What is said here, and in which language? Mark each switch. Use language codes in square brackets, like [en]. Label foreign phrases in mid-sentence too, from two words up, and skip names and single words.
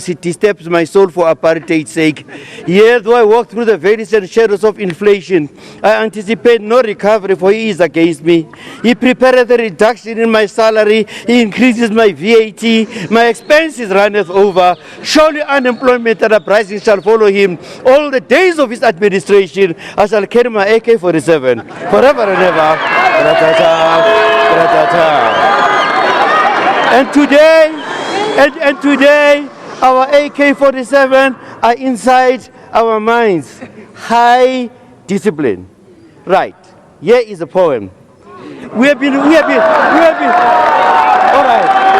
[en] He disturbs my soul for apartheid's sake. Yet though I walk through the valleys and shadows of inflation, I anticipate no recovery, for he is against me. He prepareth a reduction in my salary. He increases my VAT. My expenses runneth over. Surely unemployment and uprising shall follow him. All the days of his administration, I shall carry my AK-47 forever and ever. Ra-ta-ta, ra-ta-ta. And today, our AK-47 are inside our minds. High discipline. Right. Here is a poem. We have been. All right.